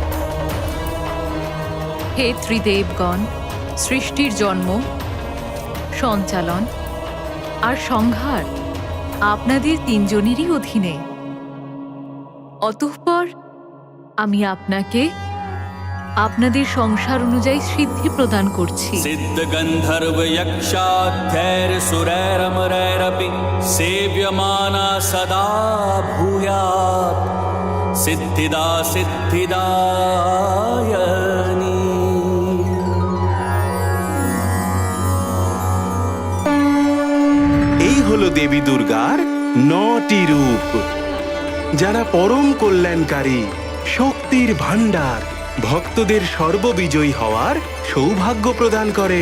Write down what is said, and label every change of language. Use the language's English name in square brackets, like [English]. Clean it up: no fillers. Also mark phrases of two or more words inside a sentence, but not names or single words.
[Bangla] হে ত্রিদেবগণ, সৃষ্টির জন্ম, সঞ্চালন আর সংহার আপনাদের তিনজনেরই অধীনে। অতঃপর আমি আপনাকে আপনাদের সংসার অনুযায়ী সিদ্ধি প্রদান করছি। [Sanskrit] सिद्ध गंधर्व यक्षाध्यैर सुरैरमरैरपि सेव्यमाना सदा भूयात् सिद्धिदा सिद्धिदायनी। [Bangla] এই হলো দেবী দুর্গার 9টি রূপ, যারা পরম কল্যাণকারী, শক্তির ভান্ডার, ভক্তদের সর্ববিজয়ী হওয়ার সৌভাগ্য প্রদান করেন।